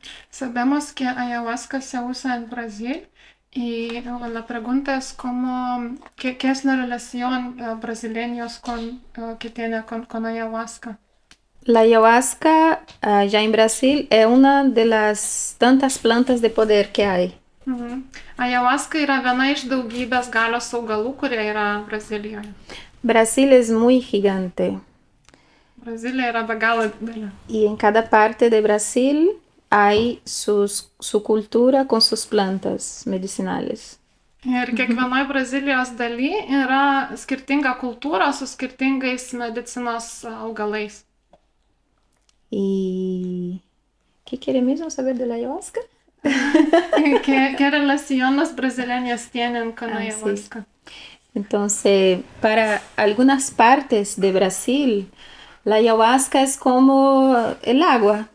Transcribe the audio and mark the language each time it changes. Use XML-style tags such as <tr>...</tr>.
<es>Sabemos que ayahuasca se usa en Brasil y la pregunta es ¿qué es la relación brasileños que tiene con ayahuasca? La ayahuasca allá en Brasil es una de las tantas plantas de poder que hay.</es> <lt>Ayahuasca yra viena iš daugybės galios augalų, kurie yra Brazilijoje.</lt> <es>Brasil es muy gigante.</es> <lt>Brazilija yra be galo didelė.</lt> <es>Y en cada parte de Brasil hay su cultura con sus plantas medicinales.</es> <lt>Ir kiekvienoje Brazilijos daly yra skirtinga kultūra su skirtingais medicinos augalais.</lt> <es>¿Y qué quiere mismo saber de la ayahuasca? ¿Qué relación los brasileños tienen con ayahuasca? Sí. Entonces, para algunas partes de Brasil, la ayahuasca es como el agua.</es>